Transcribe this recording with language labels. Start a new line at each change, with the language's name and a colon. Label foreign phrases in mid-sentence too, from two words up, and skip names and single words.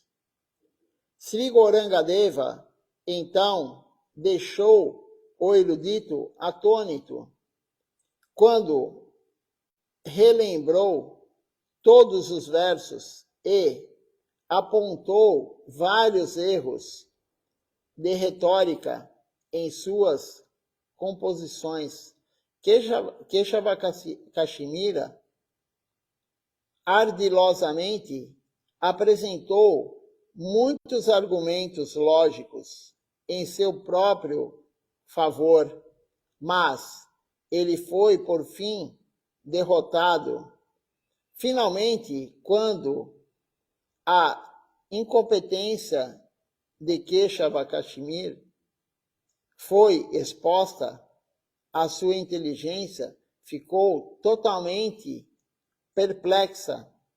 Portuguese: Sri Gauranga-deva, então, deixou o erudito atônito quando relembrou todos os versos e apontou vários erros de retórica em suas composições. Keshava Kashmira ardilosamente apresentou muitos argumentos lógicos em seu próprio favor, mas ele foi, por fim, derrotado. Finalmente, quando a incompetência de Keshava Kashmir foi exposta, a sua inteligência ficou totalmente perplexa.